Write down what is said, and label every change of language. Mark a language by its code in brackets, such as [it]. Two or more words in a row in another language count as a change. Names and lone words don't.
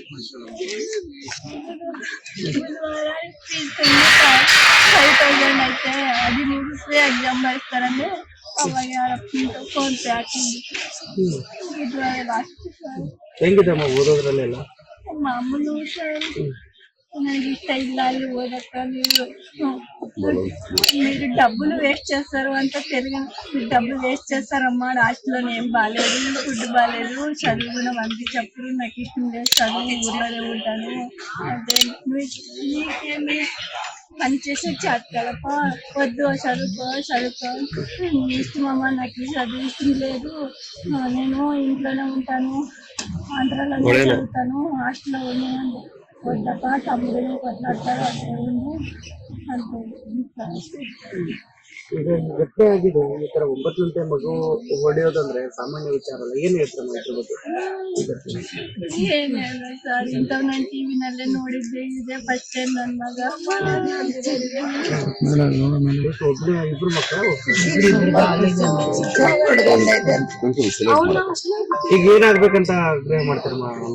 [kn] 5,000 ಐತೆ, 15 ಎಕ್ಸಾಮ್ ಬರೀತಾರಂದ್ರೆ ಅವಾಗ ಯಾರಪ್ಪ ಫೋನ್ ಪೇ ಹಾಕಿದ್ದು. ಹೆಂಗಿದಮ್ಮ ಓದೋದ್ರಲ್ಲೆಲ್ಲ? ಮಾಮೂಲು ಸರ್, ನನಗೆ ఇష్ట ಇಲ್ಲ ಅಲ್ಲಿ [te] ఓదక మీరు డబ్బులు వేస్ట్ చేస్తారు అంతా తిరిగి డబ్బులు వేస్ట్ చేస్తారమ్మా హాస్టల్లో ఏం బాగాలేదు ఫుడ్ బాగాలేదు చదువు కూడా పంపించప్పుడు నాకు ఇష్టం లేదు చదువు ఊర్లోనే ఉంటాను అంటే నీకేమి పనిచేసే చేతకలప వద్దు చదువుకో ఇష్టం అమ్మ నాకు ఈ చదువు ఇష్టం లేదు నేను ఇంట్లోనే ఉంటాను ఆంధ్రాలోనే చదువుతాను హాస్టల్లో ఉన్నాను వద్దప్ప తమ్ముడు కొట్లాడతారు అంటే [kn] ಈಗ ಘಟನೆ ಆಗಿದೆ ಈ ತರ 9 ಗಂಟೆ ಮಗು ಹೊಡೆಯೋದಂದ್ರೆ ಸಾಮಾನ್ಯ ವಿಚಾರ ಅಲ್ಲ. ಏನ್ ಹೇಳ್ತಾರೆ ಇದ್ರ ಬಗ್ಗೆ? ಏನಿಲ್ಲ ಸರ್ ಇಂಥವ್ ನಾನು ಟಿವಿನಲ್ಲೇ ನೋಡಿದ್ದೆ ಇದೆ [en] first time [kn] ನನ್ನ ಮಗ ಒಬ್ರು ಇಬ್ರು ಮಕ್ಕಳು ಈಗ ಏನಾಗ್ಬೇಕಂತ ಆಗ್ರಹ ಮಾಡ್ತಾರೆ ಅಮ್ಮ?